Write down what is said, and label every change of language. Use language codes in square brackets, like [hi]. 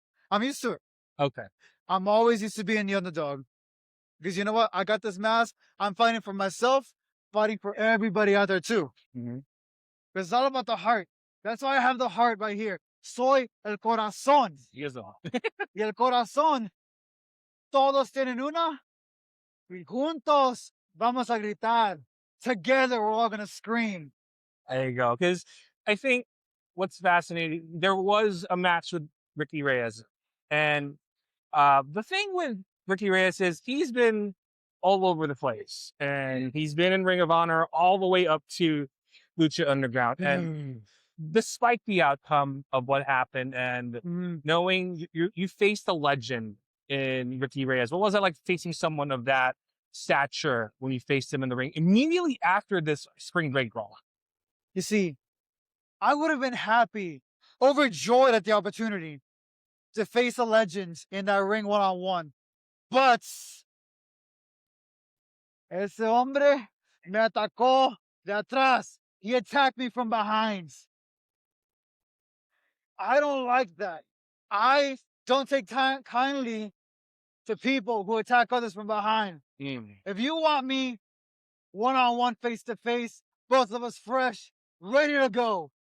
[en] I'm used to it. Okay. I'm always used to being the underdog. Because you know what? I got this mask. I'm fighting for myself, fighting for everybody out there too. Mhm. Because it's all about the heart. That's why I have the heart right here. [es] Soy el corazón. [en] Here's all. [es] Y el corazón, todos tienen una. Y juntos vamos a gritar. [en] Together, we're all going to scream. There you go. Because I think what's fascinating, there was a match with Ricky Reyes. And the thing with Ricky Reyes is he's been all over the place. And he's been in Ring of Honor all the way up to Lucha Underground. And despite the outcome of what happened and knowing you faced a legend in Ricky Reyes, what was it like facing someone of that stature when you faced him in the ring immediately after this Spring Break Brawl? You see, I would have been happy, overjoyed at the opportunity to face a legend in that ring one-on-one. But [es] ese hombre me atacó de atrás. [en] He attacked me from behind. I don't like that. I don't take time kindly to people who attack others from behind. If you want me one-on-one, face-to-face, both of us fresh, ready to go.